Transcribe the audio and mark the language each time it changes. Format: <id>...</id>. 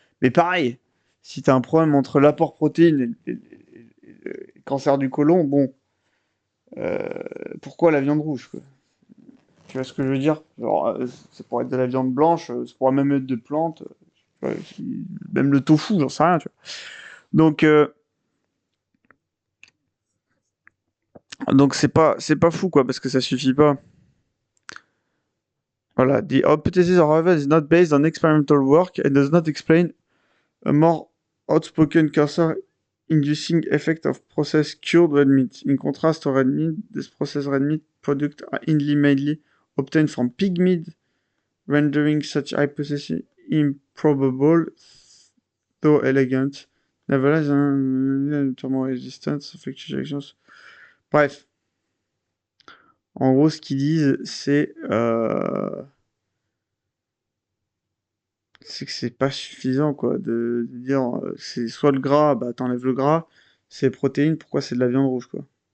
<fr>Mais pareil, si tu as un problème entre l'apport protéines et le cancer du côlon, bon, euh, pourquoi la viande rouge, quoi? Tu vois ce que je veux dire? Genre, ça pourrait être de la viande blanche, ça pourrait même être de plantes, même le tofu, j'en sais rien, tu vois. Donc, c'est pas fou, quoi, parce que ça suffit pas.</fr> <en>Voilà, the hypothesis, however, is not based on experimental work and does not explain a more outspoken cancer-inducing effect of processed cured red meat. In contrast to red meat, this processed red meat product are mainly obtained from pig meat rendering such hypothesis improbable, though elegant. Nevertheless, thermal resistance, fluctuations.</en> <fr>Bref, en gros, ce qu'ils disent, c'est que c'est pas suffisant, quoi, de dire c'est soit le gras, bah t'enlèves le gras, c'est protéines, pourquoi c'est de la viande rouge, quoi.</fr>